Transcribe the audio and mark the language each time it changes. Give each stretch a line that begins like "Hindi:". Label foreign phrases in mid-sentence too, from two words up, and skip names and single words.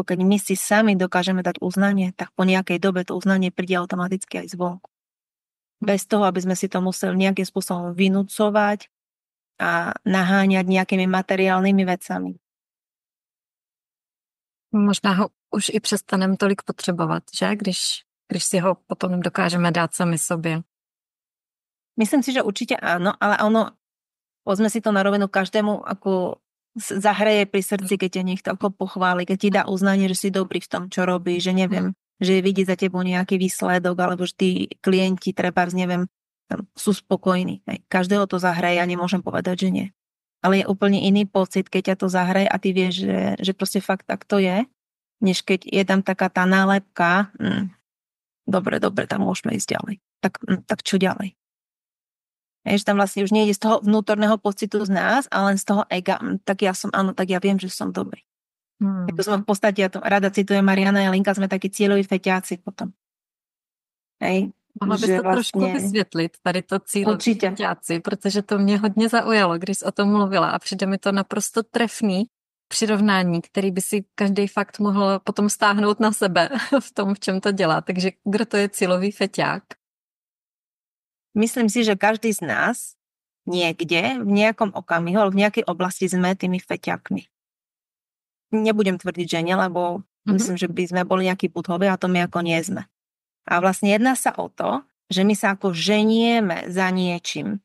Slovak: Keď my si sami dokážeme dať uznanie, tak po nejakej dobe to uznanie príde automaticky aj zvonku. Bez toho, aby sme si to museli nejakým spôsobom vynúcovať a naháňať nejakými materiálnymi vecami.
Czech: Možná ho už i přestaneme tolik potřebovat, že? Když si ho potom dokážeme dát sami sobě.
Slovak: Myslím si, že určite áno, ale pozme si to na rovinu, každému ako zahreje pri srdci, keď ťa niekto ako pochváli, keď ti dá uznanie, že si dobrý v tom, čo robí, že neviem, že vidí za tebou nejaký výsledok, alebo že tí klienti trebárs, neviem, sú spokojní. Každého to zahreje a nemôžem povedať, že nie. Ale je úplne iný pocit, keď ťa to zahreje a ty vieš, že proste fakt tak to je, než keď je tam taká tá nálepka, dobre, tam môžeme ísť ďalej. Tak čo ďalej? Že tam vlastne už nejde z toho vnútorného pocitu z nás, ale len z toho ega, tak ja som, áno, tak ja viem, že som dobrý. To sme v podstate, ja to rada citujem Mariana Jelinka, sme takí cieľoví feťáci potom.
Czech: Mohla bys to trošku vysvětlit, tady to cíloví feťáci, protože to mě hodně zaujalo, když jsi o tom mluvila a přijde mi to naprosto trefný přirovnání, který by si každý fakt mohl potom stáhnout na sebe v tom, v čem to dělá. Takže kdo to je cílový feťák?
Slovak: Myslím si, že každý z nás niekde, v nejakom okamihu, alebo v nejakej oblasti sme tými feťákmi. Nebudem tvrdiť, že nie, lebo myslím, že by sme boli nejaký budhovi a to my ako nie sme. A vlastne jedná sa o to, že my sa ako ženieme za niečím.